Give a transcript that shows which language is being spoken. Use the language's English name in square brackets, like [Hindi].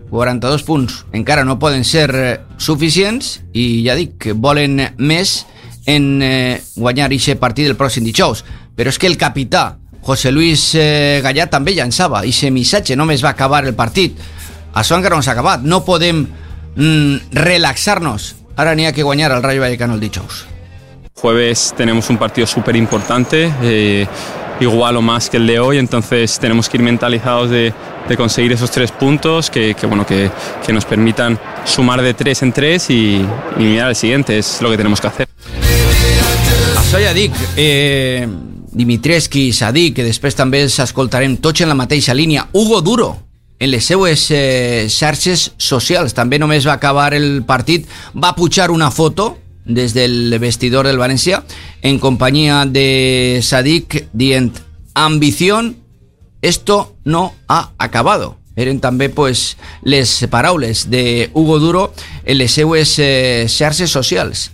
[Catalan] 42 punts encara no poden ser suficients, i ja dic que volen més en guanyar ixe partit del pròxim dijous. Però és que el capità José Luis Gallà també llançava ixe missatge, només va acabar el partit. Això encara no s'ha acabat, no podem relaxar-nos. Ara n'hi ha que guanyar al Rayo Vallecano el dijous. [Spanish] Jueves tenemos un partido súper importante, igual o más que el de hoy, entonces tenemos que ir mentalizados de conseguir esos 3 puntos que nos permitan sumar de 3 en 3 y mirar al siguiente, es lo que tenemos que hacer. [Catalan] Això ja dic, Dimitrievski, Sadik, que després també els escoltarem tots en la mateixa línia, Hugo Duro, en les seues xarxes socials, també només va acabar el partit, va pujar una foto [Spanish] desde el vestidor del Valencia, en compañía de Sadiq Dient. Ambición, esto no ha acabado. [Catalan] Eren también, pues, les paraules de Hugo Duro en les seues xarxes socials.